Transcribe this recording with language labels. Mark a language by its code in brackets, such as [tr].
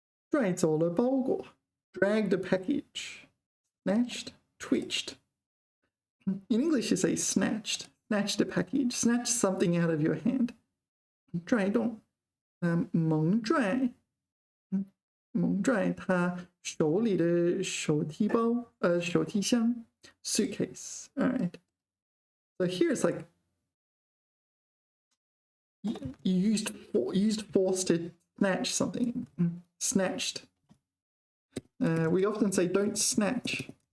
[en] 拽走了包裹 Dragged a package. Snatched, twitched. In English you say snatched. Snatched a package. Snatched something out of your hand. [zh] 拽动 猛拽他手里的手提包手提箱 suitcase. [en] All right. So here it's like you used force to snatch something. Snatched. We often say don't snatch.